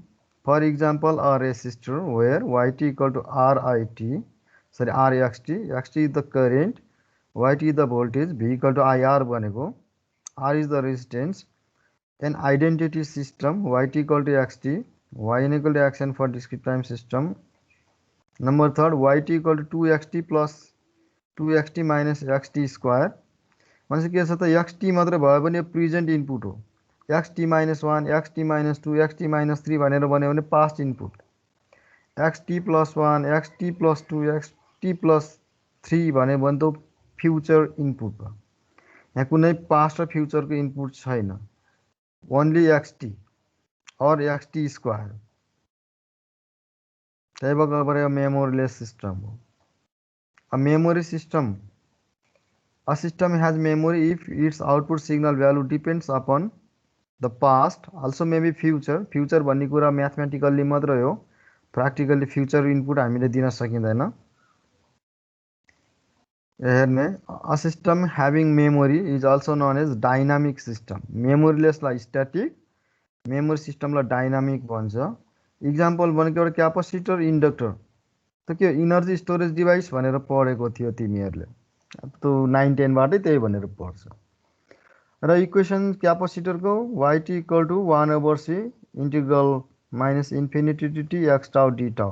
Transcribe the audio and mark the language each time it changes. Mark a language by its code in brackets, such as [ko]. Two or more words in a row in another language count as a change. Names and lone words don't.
[en] For example, a resistor where yt equal to rxt, xt is the current, yt is the voltage, v equal to ir बनेको, r is the resistance। An identity system, yt equal to xt, yn equal to xn for discrete time system। Number 3, yt equal to 2xt plus 2xt minus xt square। [ne] भनेपछि के छ त xt मात्र भयो भने [en] present input [ne] हो, xt minus 1, xt minus 2, xt minus 3 भनेर भन्यो भने [en] past input, [ne] xt plus 1, xt plus 2, xt plus 3 भन्यो भने त [en] future input [ne] हो। यहाँ कुनै पास्ट र फ्युचरको इनपुट छैन, [en] only xt [ne] और [en] xt square. [ne] त्यही भएर [en] memoryless system [ne] हो। [en] A memory system, a system has memory if its output signal value depends upon the past, also maybe future। [ne] फ्युचर भन्ने कुरा म्याथमेटिकल्ली मात्रै हो, [en] practically future input [ne] हामीले दिन सकिँदैन। [en] हेर्ने a system having memory is also known as dynamic system। [ne] मेमोरीलेसलाई स्ट्याटिक, मेमोरी सिस्टमलाई डाइनामिक भन्छ। इक्जाम्पल भनेको एउटा क्यापेसिटर, इन्डक्टर, त के [en] energy storage device [ne] भनेर पढेको थियो तिमीहरूले, त्यो 9-10 बाटै त्यही भनेर पढ्छ। र इक्वेसन क्यापेसिटरको [en] yt equal to 1/c integral minus infinity to t x tau d tau.